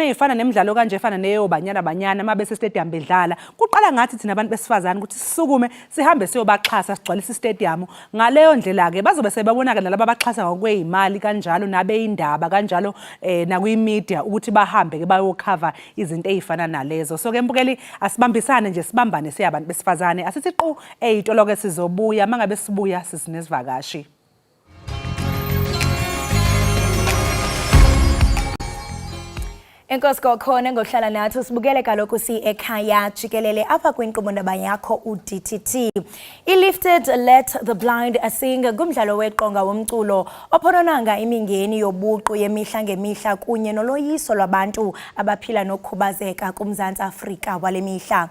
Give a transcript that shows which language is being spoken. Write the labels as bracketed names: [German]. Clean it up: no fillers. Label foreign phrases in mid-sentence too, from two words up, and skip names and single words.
[Zulu] ezifana nemidlalo kanje efana neyo banyana mabese stadium bedlala kuqala ngathi thina abantu besifazane ukuthi sisukume sihambe siyobaxhasa sigcwalisa istadium ngaleyo ndlela ke bazobe sebabonaka nalabo abaxhasa ngokwezimali kanjalo nabe Iindaba kanjalo nakuyimedia ukuthi bahambe ke bayocover izinto ezifana nalezo so ke mbukeli asibambisane nje sibambane siyabantu besifazane asithi qhu eyitolo ke sizobuya mangabe sibuya sizinesivakashi. [Xhosa] Enkosi kokhona ngohlala nathi sibukele kaloku si Ekhaya Jikelele apha kwinkqubo yakho uDTT. I-Lifted Let the Blind Sing ngumdlalo weqonga womculo ophononanga imingeni yobuqu yemihla ngemihla kunye noloyiso lwabantu abaphila nokukhubazeka kuMzantsi Afrika wale mihla.